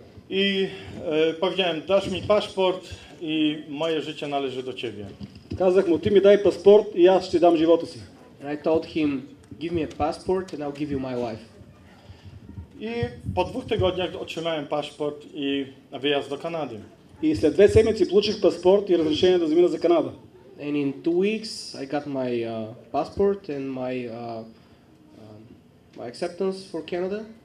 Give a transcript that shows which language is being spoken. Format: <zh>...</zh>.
<pl>I powiedziałem, dasz mi paszport i moje życie należy do ciebie.</pl> <bg>Казах му, ти ми дай паспорт и аз ще дам живота си.</bg> <en>And I told him, give me a passport and I'll give you my life.</en> <pl>I po 2 tygodniach otrzymałem paszport i wyjazd do Kanady.</pl> <bg>И след 2 седмици получих паспорт и разрешение да замина за Канада.</bg> <en>And in 2 weeks, I got my passport and my acceptance for Canada.</en>